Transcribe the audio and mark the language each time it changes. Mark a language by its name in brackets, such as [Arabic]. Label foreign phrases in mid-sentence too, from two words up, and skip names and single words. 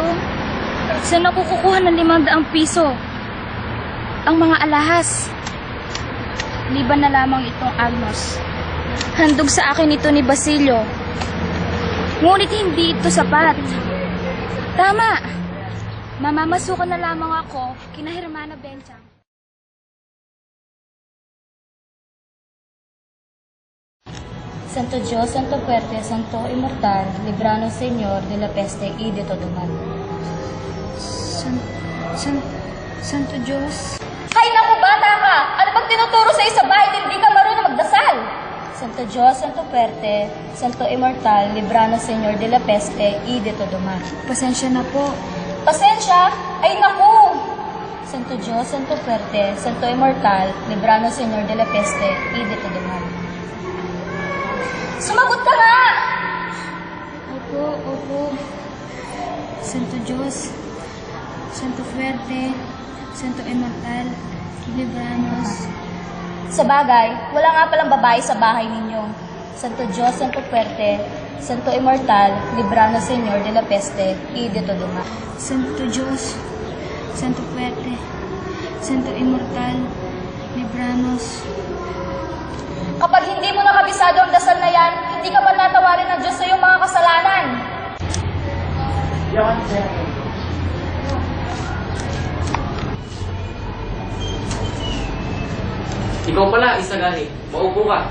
[Filipino] Saan ako kukuha ng 500 piso? Ang mga alahas. Liban na lamang itong Agnos. Handog sa akin ito ni Basilio. Ngunit hindi ito sapat. Tama. Mamamasukan na lamang ako kina Hermana Benchang. [Spanish] Santo Dios, Santo Fuerte, Santo Immortal, Libranos Señor de la Peste y de todo mal. [Filipino] Santo Diyos? Hay naku, bata ka! Ano bang tinuturo sa isa bahay hindi ka marunong magdasal? Santo Diyos, [Spanish] Santo Fuerte, Santo Immortal, Libranos Señor de la Peste y de todo mal. [Filipino] Pasensya na po. Pasensya? Ay naku! Santo Diyos, [Spanish] Santo Fuerte, Santo Immortal, Libranos Señor de la Peste y de todo mal. [Filipino] Sumagot ka nga! Opo, opo. [Spanish] Santo Diyos, Santo Fuerte, Santo Immortal, Libranos. [Filipino] Sa bagay, wala nga palang babae sa bahay ninyo. Santo Diyos, [Spanish] Santo Fuerte, Santo Immortal, Libranos Señor de la Peste, y de todo mal. Santo Diyos, Santo Fuerte, Santo Immortal, Libranos. [Filipino] Kapag hindi mo nakabisado ang dasal na yan, hindi ka pa natawarin ng Diyos sa iyong mga kasalanan. Ikaw pala, Isagani. Maupo ka.